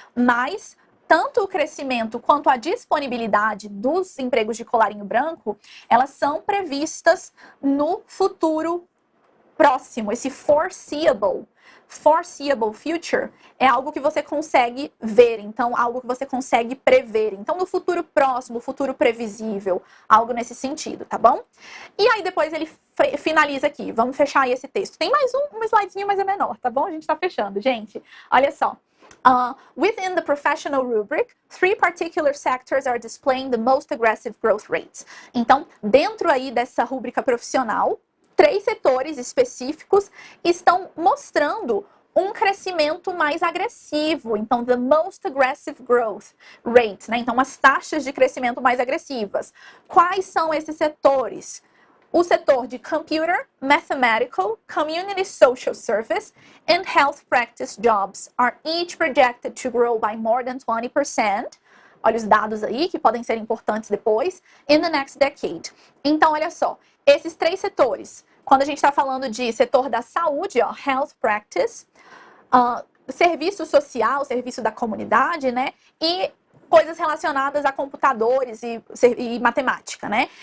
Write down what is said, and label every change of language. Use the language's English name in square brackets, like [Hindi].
[Portuguese] Mas tanto o crescimento quanto a disponibilidade dos empregos de colarinho branco, elas são previstas no futuro próximo, esse [English] foreseeable future [Portuguese] é algo que você consegue ver, então algo que você consegue prever. Então no futuro próximo, futuro previsível, algo nesse sentido, tá bom? E aí depois ele finaliza aqui, vamos fechar aí esse texto. Tem mais um slidezinho, mas é menor, tá bom? A gente tá fechando, gente. Olha só. [English] Within the professional rubric, 3 particular sectors are displaying the most aggressive growth rates. [Portuguese] Então, dentro aí dessa rúbrica profissional, 3 setores específicos estão mostrando um crescimento mais agressivo. Então, [English] the most aggressive growth rates, [Portuguese] né? Então, as taxas de crescimento mais agressivas. Quais são esses setores? O setor de [English] Computer, Mathematical, Community Social Service and Health Practice Jobs are each projected to grow by more than 20%. [Portuguese] Olha os dados aí, que podem ser importantes depois. [English] In the next decade. [Portuguese] Então, olha só. Esses 3 setores. Quando a gente está falando de setor da saúde, ó, Health Practice, serviço social, serviço da comunidade, né? E coisas relacionadas a computadores e matemática, né?